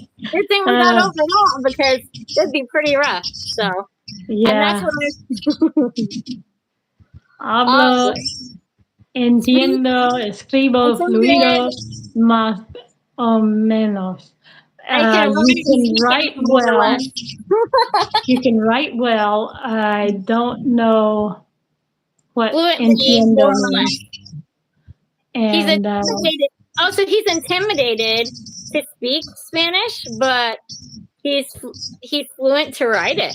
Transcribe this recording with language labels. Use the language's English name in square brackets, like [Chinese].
[English] Good thing we got open up, because it'd be pretty rough. So yeah. And that's what [Spanish] Hablo, entiendo, escribo fluido, más o menos. [English] You can write well. You can write well. I don't know what entiendo means. And, he's intimidated. So he's intimidated to speak Spanish, but he's fluent to write it.